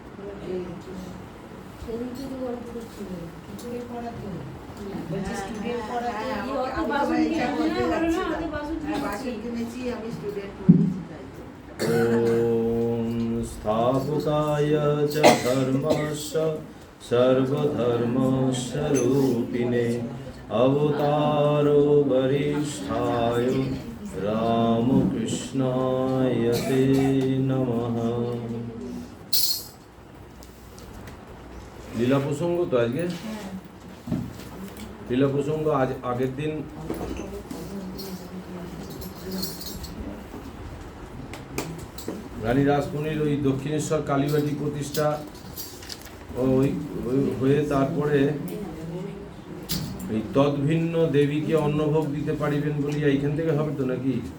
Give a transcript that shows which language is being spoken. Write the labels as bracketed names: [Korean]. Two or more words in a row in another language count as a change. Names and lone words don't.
[Sanskrit] स्थापकाय च धर्मस्य सर्वधर्मस्वरूपिणे अवतारो वरिष्ठाय रामकृष्णाय ते नमः। [Bangla] লীলা প্রসঙ্গ তো আজকে লীলা প্রসঙ্গ আজ আগের দিন রানী রাসমণির ওই দক্ষিণেশ্বর কালীবাটি প্রতিষ্ঠা ওই হয়ে তারপরে এই তদ্ভিন্ন দেবীকে অন্নভোগ দিতে পারিবেন বলিয়া এইখান থেকে হবে তো নাকি?